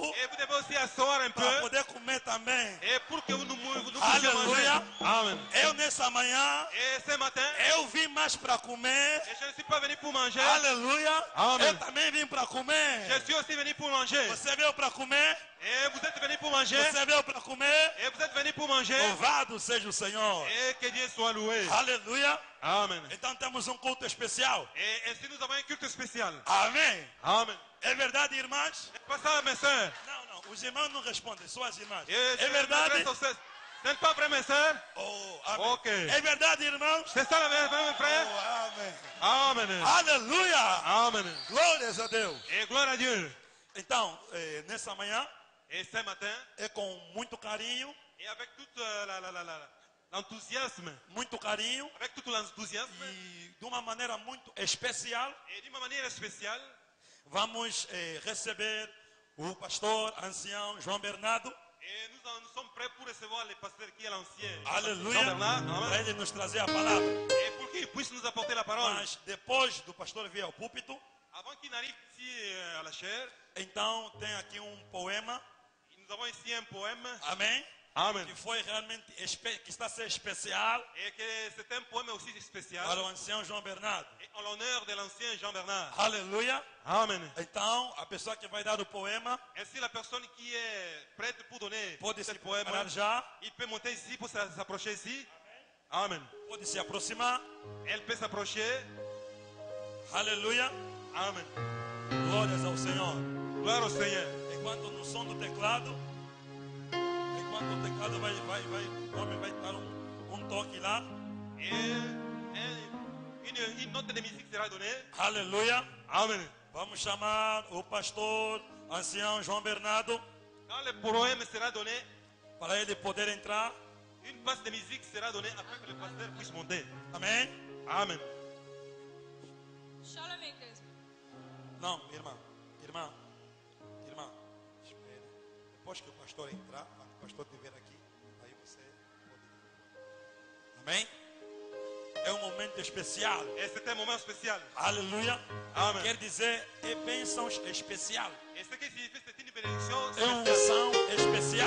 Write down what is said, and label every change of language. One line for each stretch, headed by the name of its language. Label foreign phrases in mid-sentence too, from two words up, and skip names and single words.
French: Et vous devez aussi asseoir un
Portuguese: para
French: peu.
Portuguese: poder comer também.
French: Et pour que nous puissions manger.
Portuguese: Aleluia.
French: Amen.
Portuguese: Eu, nessa manhã,
French: Et ce matin,
Portuguese: eu vim mais para comer.
French: et je ne suis pas venu pour manger.
Portuguese: Aleluia.
French: Amen.
Portuguese: Eu também vim para comer.
French: Je suis aussi venu pour manger.
Portuguese: Você veio para comer?
French: Et vous êtes venu pour manger.
Portuguese: Você veio para comer?
French: Et vous êtes venu pour manger.
Portuguese: Louvado seja o Senhor.
French: Et que Dieu soit loué.
Portuguese: Aleluia.
French: Amen.
Portuguese: Então temos um culto especial.
French: Et ainsi nous avons un culte spécial.
Portuguese: Amém.
French: Amen.
Portuguese: É verdade, irmãs?
French: C'est pas ça, mes sœurs.
Portuguese: Não. Os irmãos não respondem, só as irmãs.
French: Et
Portuguese: É
French: je
Portuguese: verdade?
French: m'adresse aux sœurs. Ce n'est pas vrai, mes sœurs.
Portuguese: Oh, amém. Ok. É verdade, irmãos?
French: C'est ça la vérité, mes frères.
Portuguese: Oh, amém.
French: Amen.
Portuguese: Aleluia.
French: Amen.
Portuguese: Glórias a Deus.
French: Et gloire à Dieu.
Portuguese: Então, nessa manhã,
French: Et ce matin,
Portuguese: é com muito carinho,
French: et avec tout l'enthousiasme, avec tout l'enthousiasme,
Portuguese: e de uma maneira muito especial,
French: et d'une manière spéciale,
Portuguese: vamos receber o pastor ancião João Bernardo.
French: et nous sommes prêts pour recevoir le pasteur qui est l'ancien.
Portuguese: Aleluia.
French: Jean-Bernard.
Portuguese: Para
French: Amen.
Portuguese: ele nos trazer a palavra.
French: Et pour qu'il puisse nous apporter la parole.
Portuguese: Mas depois do pastor vir ao púlpito,
French: Avant qu'il n'arrive ici à la chair,
Portuguese: então tem aqui um poema,
French: nous avons ici un poème.
Portuguese: amém?
French: Amen.
Portuguese: Que foi realmente, que está a ser especial
French: Et que c'est un poème aussi spécial.
Portuguese: para o ancião João Bernardo.
French: Et en l'honneur de l'ancien Jean-Bernard.
Portuguese: Aleluia.
French: Amen.
Portuguese: Então, a pessoa que vai dar o poema
French: Ainsi, la personne qui est prête pour donner
Portuguese: pode
French: ce
Portuguese: se
French: poème,
Portuguese: preparar já,
French: il peut monter ici pour s'approcher ici. Amen.
Portuguese: pode se aproximar.
French: Elle peut s'approcher.
Portuguese: Aleluia.
French: Amen.
Portuguese: Glórias ao Senhor.
French: Gloire au Seigneur.
Portuguese: Enquanto no som do teclado, enquanto o teclado vai, o homem vai dar um toque lá.
French: Et une note de musique sera donnée.
Portuguese: Aleluia.
French: Amen.
Portuguese: Vamos chamar o pastor ancião João Bernardo
French: Quand le poème sera donné,
Portuguese: para ele poder entrar.
French: une passe de musique sera donnée afin que le pasteur puisse monter.
Portuguese: Amém?
French: Amen.
Portuguese: Shalom, igreja. Não, irmã. Espere. Depois que o pastor entrar, quando o pastor estiver aqui, aí você pode. Amém? É um momento especial.
French: Et c'est un moment spécial.
Portuguese: Aleluia.
French: Amen.
Portuguese: Quer dizer, é bênçãos especial.
French: Et ce qui signifie c'est une bénédiction
Portuguese: É
French: spéciale.
Portuguese: unção especial.